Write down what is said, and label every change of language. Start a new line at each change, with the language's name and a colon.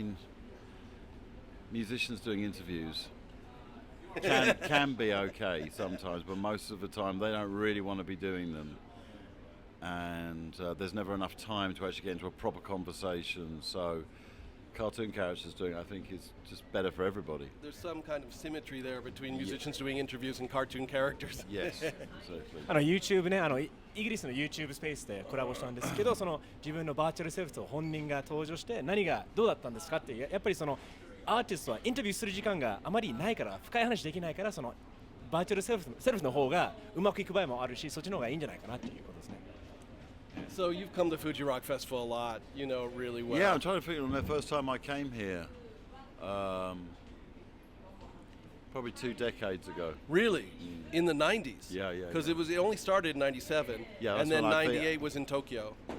English: I mean, musicians doing interviews can be okay sometimes, but most of the time they don't really want to be doing them, and there's never enough time to actually get into a proper conversation. So cartoon characters doing it, I think, is just better for everybody. There's some kind of symmetry there between musicians doing interviews and cartoon characters. Yes, exactly.
Japanese: YouTube ね、イギリスの YouTube スペースでコラボしたんですけど、その自分のバーチャルセルフと本人が登場して何がどうだったんですかっていう、やっぱりそのアーティストはインタビューする時間があまりないから、深い話できないから、そのバーチャルセルフの方がうまくいく場合もあるし、そっちの方がいいんじゃないかなっていうことですね。
English: So you've come to Fuji Rock Festival a lot, you know, really well. Yeah, I'm trying to figure on the first time I came here, probably 2 decades ago. Really? In the 90s? Yeah. Because it only started in 97, yeah, and then 98 was in Tokyo.